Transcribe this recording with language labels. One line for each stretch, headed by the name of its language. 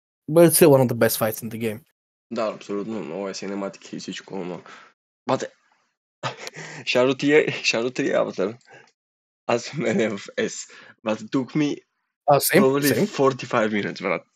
English: But it's still one of the best fights in the game.
Bulgarian: Да, абсолютно. Много е синематик и всичко, но... Бате, Shadow 3 аватар. Аз в мен е в S.
English: But it took me probably 45 minutes, брат.